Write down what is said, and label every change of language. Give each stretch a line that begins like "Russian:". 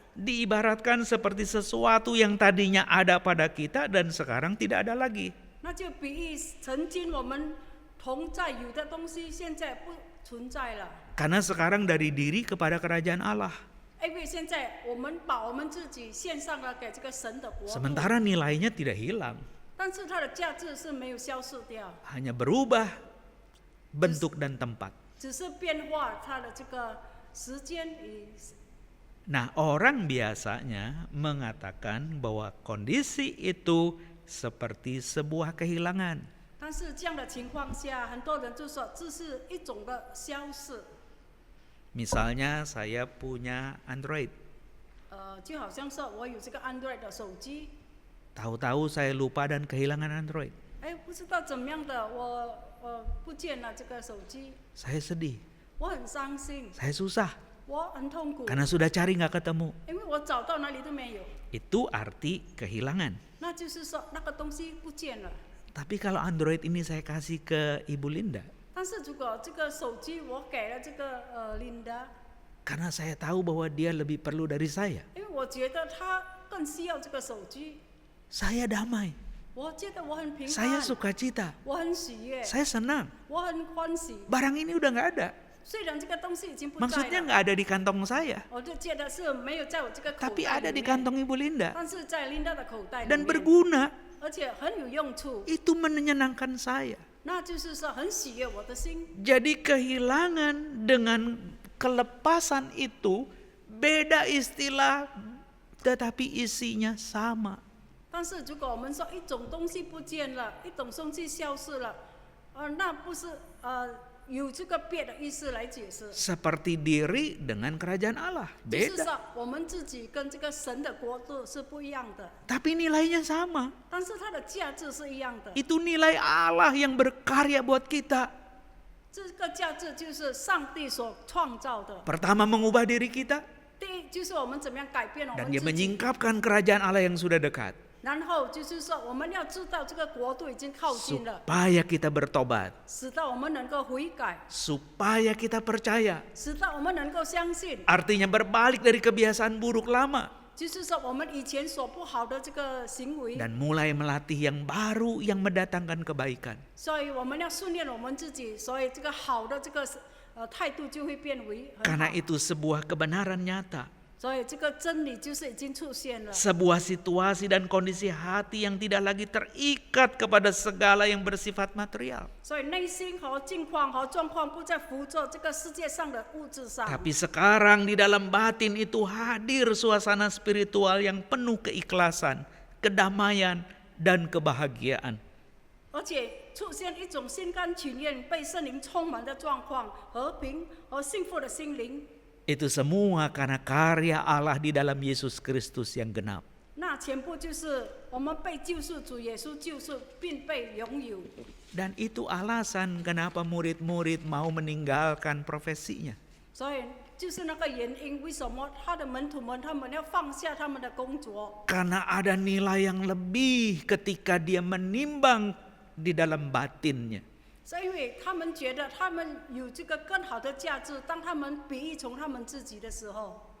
Indonesian: diibaratkan seperti sesuatu yang tadinya ada pada kita dan sekarang tidak ada lagi.
Chinese: 那就比喻曾经我们同在有的东西，现在不存在了。
Indonesian: Karena sekarang dari diri kepada kerajaan Allah.
Chinese: 因为现在我们把我们自己献上了给这个神的国度，
Indonesian: Sementara nilainya tidak hilang,
Chinese: 但是它的价值是没有消失掉，
Indonesian: hanya berubah bentuk dan tempat.
Chinese: 只是变化它的这个时间与。
Indonesian: Nah, orang biasanya mengatakan bahwa kondisi itu seperti sebuah kehilangan.
Chinese: 但是这样的情况下，很多人就说这是一种的消逝。
Indonesian: Misalnya saya punya Android,
Chinese: 就好像说我有这个 Android 的手机，
Indonesian: tahu-tahu saya lupa dan kehilangan Android.
Chinese: 不知道怎么样的，我不见了这个手机，
Indonesian: Saya sedih,
Chinese: 我很伤心，
Indonesian: saya susah
Chinese: 我很痛苦，
Indonesian: karena sudah cari nggak ketemu.
Chinese: 因为我找到哪里都没有。
Indonesian: Itu arti kehilangan.
Chinese: 那就是说那个东西不见了。
Indonesian: Tapi kalau Android ini saya kasih ke Ibu Linda,
Chinese: 但是如果这个手机我给了这个Linda，
Indonesian: karena saya tahu bahwa dia lebih perlu dari saya,
Chinese: 因为我觉得她更需要这个手机，
Indonesian: saya damai,
Chinese: 我觉得我很平
Indonesian: saya
Chinese: 安，
Indonesian: sukacita,
Chinese: 我很喜悦，
Indonesian: saya senang.
Chinese: 我很欢喜。
Indonesian: Barang ini udah nggak ada.
Chinese: 虽然这个东西已经不在
Indonesian: Maksudnya
Chinese: 了，
Indonesian: nggak ada di kantong saya,
Chinese: 我就觉得是没有在我这个口
Indonesian: tapi
Chinese: 袋
Indonesian: ada
Chinese: 里
Indonesian: di
Chinese: 面，
Indonesian: kantong Ibu Linda
Chinese: 但是在 Linda 的口袋里
Indonesian: dan
Chinese: 面，
Indonesian: berguna.
Chinese: 而且很有用处，
Indonesian: Itu menyenangkan saya.
Chinese: 那就是说很喜悦我的心。
Indonesian: Jadi kehilangan dengan kelepasan itu beda istilah, tetapi isinya sama.
Chinese: 但是如果我们说一种东西不见了，一种东西消失了，那不是有这个别的意思来解释。
Indonesian: Seperti diri dengan kerajaan Allah,
Chinese: 就是
Indonesian: beda.
Chinese: 说我们自己跟这个神的国度是不一样的，
Indonesian: Tapi nilainya sama.
Chinese: 但是它的价值是一样的。
Indonesian: Itu nilai Allah yang berkarya buat kita.
Chinese: 这个价值就是上帝所创造的。
Indonesian: Pertama mengubah diri kita
Chinese: 第一就是我们怎么样改变我
Indonesian: dan
Chinese: 们
Indonesian: dia
Chinese: 自己，
Indonesian: menyingkapkan kerajaan Allah yang sudah dekat
Chinese: 然后就是说我们要知道这个国度已经靠近了，
Indonesian: supaya kita bertobat,
Chinese: 使到我们能够悔改，
Indonesian: supaya kita percaya.
Chinese: 使到我们能够相信。
Indonesian: Artinya berbalik dari kebiasaan buruk lama
Chinese: 就是说我们以前所不好的这个行为，
Indonesian: dan mulai melatih yang baru yang mendatangkan kebaikan.
Chinese: 所以我们要训练我们自己，所以这个好的这个态度就会变为很
Indonesian: Karena
Chinese: 好。
Indonesian: itu sebuah kebenaran nyata,
Chinese: 所以这个真理就是已经出现了。
Indonesian: sebuah situasi dan kondisi hati yang tidak lagi terikat kepada segala yang bersifat material.
Chinese: 所以内心和境况和状况不再浮着这个世界上的物质上，
Indonesian: Tapi sekarang di dalam batin itu hadir suasana spiritual yang penuh keikhlasan, kedamaian, dan kebahagiaan.
Chinese: 而且出现一种心甘情愿被圣灵充满的状况，和平和幸福的心灵。
Indonesian: Itu semua karena karya Allah di dalam Yesus Kristus yang genap.
Chinese: 那全部就是我们被救赎主耶稣救赎，并被拥有。
Indonesian: Dan itu alasan kenapa murid-murid mau meninggalkan profesinya.
Chinese: 所以就是那个原因，为什么他的门徒们他们要放下他们的工作？
Indonesian: Karena ada nilai yang lebih ketika dia menimbang di dalam batinnya.
Chinese: 是因为他们觉得他们有这个更好的价值，当他们比喻从他们自己的时候，